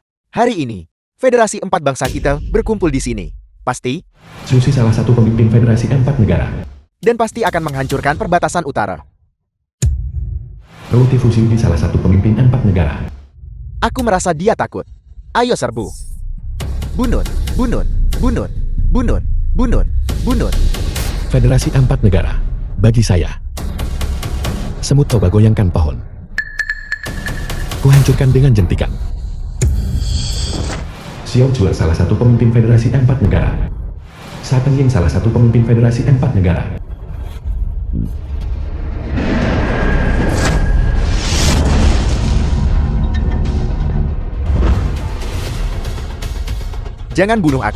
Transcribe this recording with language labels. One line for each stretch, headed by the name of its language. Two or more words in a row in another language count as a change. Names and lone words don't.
Indonesian: Hari ini, Federasi Empat Bangsa kita berkumpul di sini. Pasti, Susi salah satu pemimpin Federasi Empat Negara. dan pasti akan menghancurkan perbatasan utara. Roti Fusyugi salah satu pemimpin Empat Negara. Aku merasa dia takut. Ayo serbu. Bunut, bunut, bunut, bunut, bunut, bunut. Federasi Empat Negara. Bagi saya, semut coba goyangkan pohon. Kuhancurkan dengan jentikan. Xiao Zhuo salah satu pemimpin Federasi Empat Negara. Sa Pengying salah satu pemimpin Federasi Empat Negara. Jangan bunuh aku.